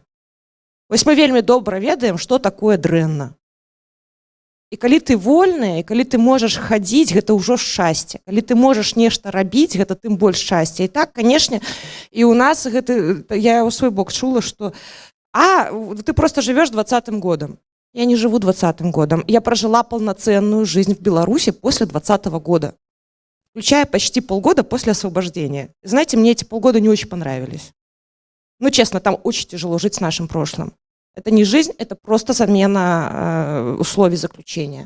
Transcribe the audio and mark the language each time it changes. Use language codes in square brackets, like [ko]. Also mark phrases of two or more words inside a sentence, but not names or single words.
[be] Вось мы вельмі добра ведаем, што такое дрэнна. І калі ты вольны, і калі ты можаш хадзіць, гэта ўжо шчасце. Калі ты можаш нешта рабіць, гэта тым больш шчасце. І так, канешне, і ў нас гэта, я ў свой бок чула, што ты просто жывеш 20-м годом. [ru] Я не живу 20-м годом. Я прожила полноценную жизнь в Беларуси после 20-го года, включая почти полгода после освобождения. Знаете, мне эти полгода не очень понравились. Ну, честно, там очень тяжело жить с нашим прошлым. Это не жизнь, это просто замена условий заключения.